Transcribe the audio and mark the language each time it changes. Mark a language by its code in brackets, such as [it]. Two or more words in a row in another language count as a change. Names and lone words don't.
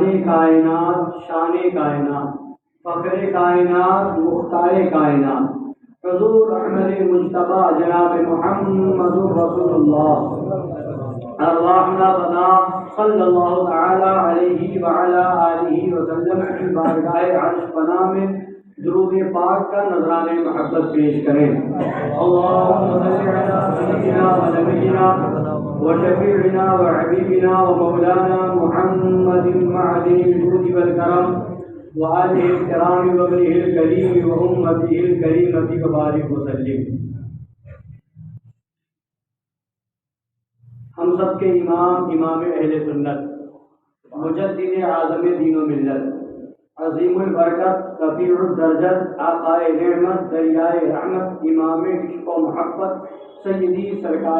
[ur] کائنات، شان کائنات، فخر کائنات، مختار کائنات، حضور احمد مجتبی جناب محمد رسول اللہ [ar] ارواحنا بنا صلی اللہ تعالی علیہ وعلی آلہ وسلم [ur] کی بارگاہ عرش پناہ میں درود پاک کا نذرانِ محبت پیش کریں۔ [ar] اللہم صلی علی سیدنا و نبینا و شفیعنا و حبیبنا و مولانا محمد معدن الجود والکرم و آلہ الکرام و ابنہ الکریم و امتہ الکریمۃ وبارک وسلم۔ [ur] ہم سب کے امام اہل سنت، مجدد اعظم دین و ملت، عظیم البرکت، رفیع الدرجت، آقائے نعمت، دریائے رحمت، امام عشق و محبت، سیدی سرکار